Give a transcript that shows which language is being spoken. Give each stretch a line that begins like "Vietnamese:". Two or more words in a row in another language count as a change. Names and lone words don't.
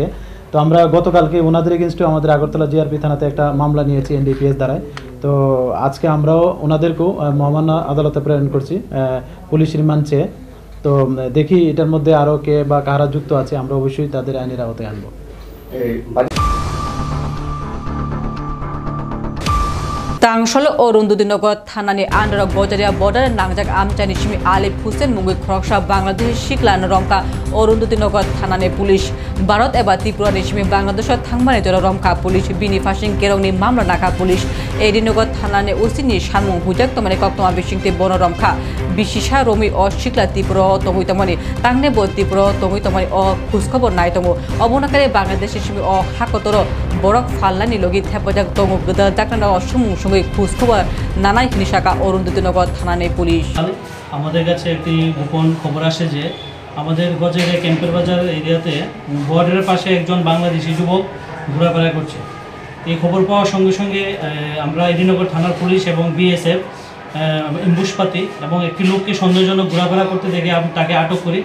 Bangla: তো আমরা গতকালকে ওনাদের এগেনস্টে আমাদের আগরতলা জিআরপি থানাতে একটা মামলা নিয়েছি এনডিপিএস দ্বারায়। তো আজকে আমরাও ওনাদেরকেও মহামান্য আদালতে প্রেরণ করছি পুলিশ রিমান্ড চেয়ে। তো দেখি এটার মধ্যে আরও কে বা কারা যুক্ত আছে, আমরা অবশ্যই তাদের আইনের আওতায় আনবো।
Kok Borok: तांगशल अरुंधुतिनगर थानानि आन्दार गजारिया बर्डार नांजाक आमचानि सिमी आलिफ हुसेन मुंगै खरकसा बांग्लादेश सिक्लान रंका अरुंधुतिनगर थानानि पुलिस भारत एबा त्रिपुरा निसिमी बांग्लादेश थांबानि जरा रंका पुलिस बिनि फासिं केरंनि मामला नाका पुलिस एडिनगर थानानि ओसिनि सानमुं हुजाक तमानि कक्तमा बिसिंति बन रंका बिसिसा रमि अ सिक्ला त्रिपुरा तंगैतमानि तांने ब त्रिपुरा तंगैतमानि अ खुसखबर नायतमो अबनाकारि बांग्लादेश सिमी अ हाकतर बरक फाल्लानि लगि थेपजाक दङ गोदान दाकना असुमुं সঙ্গে খোঁজখবর নানাই নিশাকা
Bangla: অরুন্ধতিনগর থানার পুলিশ। আমাদের কাছে একটি গোপন খবর আসে যে আমাদের গজের ক্যাম্পের বাজার এরিয়াতে বর্ডারের পাশে একজন বাংলাদেশি যুবক ঘোরাফেরা করছে। এই খবর পাওয়ার সঙ্গে সঙ্গে আমরা এডিনগর থানার পুলিশ এবং বিএসএফ এমবুশপাতি এবং একটি লোককে সন্দেহজনক ঘোরাফেরা করতে দেখে তাকে আটক করি।